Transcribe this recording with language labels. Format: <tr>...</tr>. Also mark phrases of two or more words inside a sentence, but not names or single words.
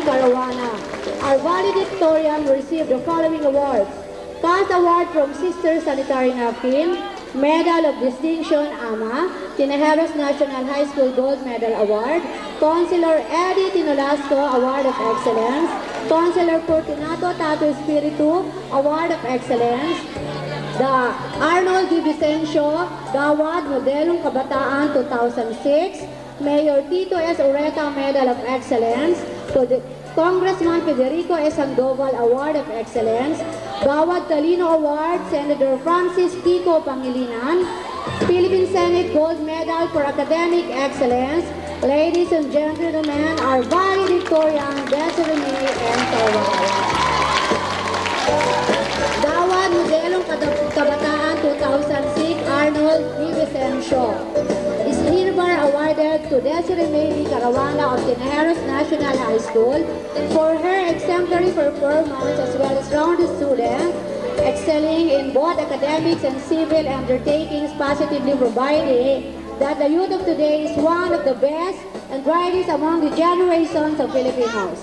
<en>Caruana. Our valedictorian received the following awards: CAS Award from Sister Sanitary Napkin, Medal of Distinction AMA, Tinajeros National High School Gold Medal Award, Councilor Eddie Tinolasco Award of Excellence, Councilor Fortunato Tato Espiritu Award of Excellence, the Arnold Di Vicencio Gawad Modelong Kabataan 2006, Mayor Tito S. Ureta Medal of Excellence, to the Congressman Federico S. Sandoval Award of Excellence, Gawad Talino Award, Senator Francis Kiko Pangilinan, Philippine Senate Gold Medal for Academic Excellence. Ladies and gentlemen, our valedictorian, Desiree May M. Caruana. Gawad Modelong Kabataan 2006, Arnold Di Vicencio, is hereby awarded to Desiree May B. Caruana of Tinajeros National High School for her exemplary performance as well as rounded student, excelling in both academics and civil undertakings, positively providing that the youth of today is one of the best and brightest among the generations of Filipinos.</en>